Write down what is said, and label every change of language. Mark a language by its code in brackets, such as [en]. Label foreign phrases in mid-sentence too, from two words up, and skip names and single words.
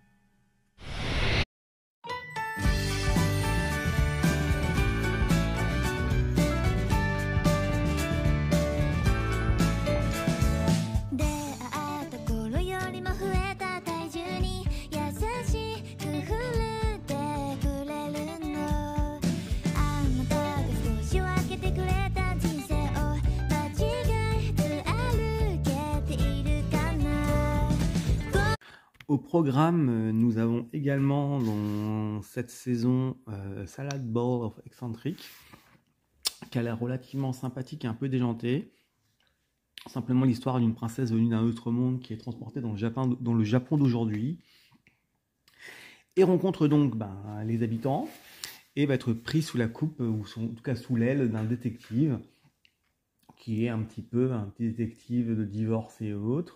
[ja] 出会った頃よりも増えた体重に優しく触れてくれるの。あなたが少し分けてくれた人生を間違えず歩けているかな。 [fr] Au programme, nous avons également dans cette saison Salad Bowl of Eccentric, qui a l'air relativement sympathique et un peu déjanté. Simplement l'histoire d'une princesse venue d'un autre monde qui est transportée dans le Japon d'aujourd'hui et rencontre donc les habitants et va être pris sous la coupe, ou en tout cas sous l'aile d'un détective qui est un petit détective de divorce et autres.